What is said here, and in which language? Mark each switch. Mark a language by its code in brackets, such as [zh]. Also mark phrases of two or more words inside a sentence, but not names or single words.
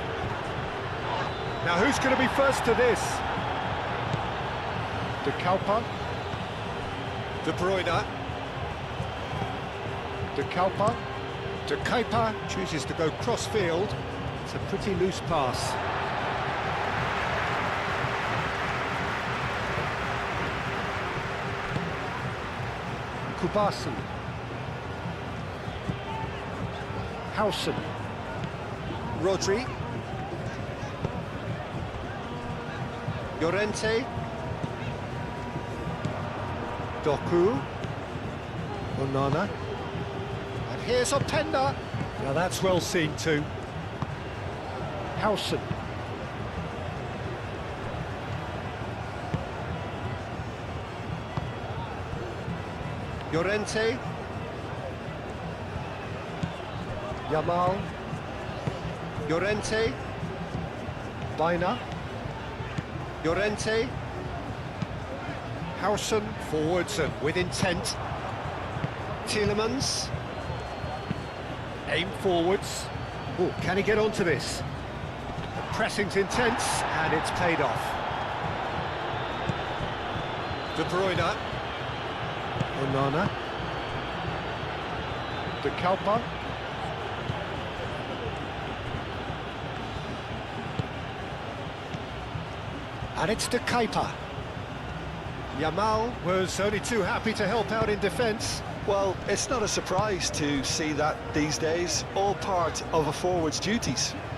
[en] Now who's going to be first to this? De Kuiper. De Bruyne. De Kuiper. De Kuiper chooses to go cross-field. It's a pretty loose pass. Kubasen. Hausen. Rodri. Llorente. Doku. Onana. And here's Openda. Now that's well seen too. Hausen. Llorente. Yamal. Llorente. Baina. Llorente. Hausen forwards and with intent. Tielemans. Aim forwards. Oh, can he get onto this? The pressing's intense and it's paid off. De Bruyne. Onana. De Kuiper. And it's De Kuiper. Yamal was only too happy to help out in defence. Well, it's not a surprise to see that these days, all part of a forward's duties.